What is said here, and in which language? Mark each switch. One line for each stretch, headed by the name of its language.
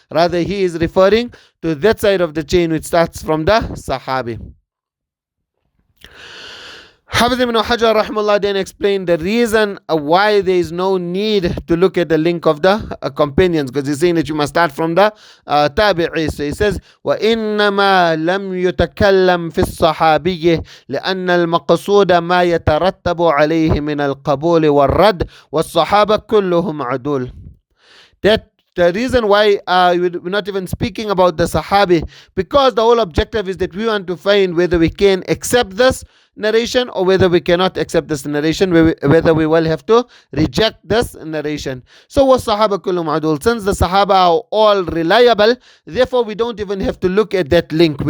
English: Rather, he is referring to that side of the chain which starts from the Sahabi. Hafiz ibn Hajar rahimahullah then explained the reason why there is no need to look at the link of the companions, because he's saying that you must start from the tabi'i. So he says,
Arabic: وَإِنَّمَا لَمْ يُتَكَلَّمْ فِي الصَّحَابِيِّ لِأَنَّ الْمَقْصُودَ مَا يَتَرَتَّبُ عَلَيْهِ مِنَ الْقَبُولِ وَالرَّدِّ وَالصَّحَابَةُ كُلُّهُم عُدُولٌ.
English: That the reason why we're not even speaking about the Sahabi, because the whole objective is that we want to find whether we can accept this narration or whether we cannot accept this narration, whether we will have to reject this narration. So was Sahaba kullum adul. Since the Sahaba are all reliable, therefore we don't even have to look at that link.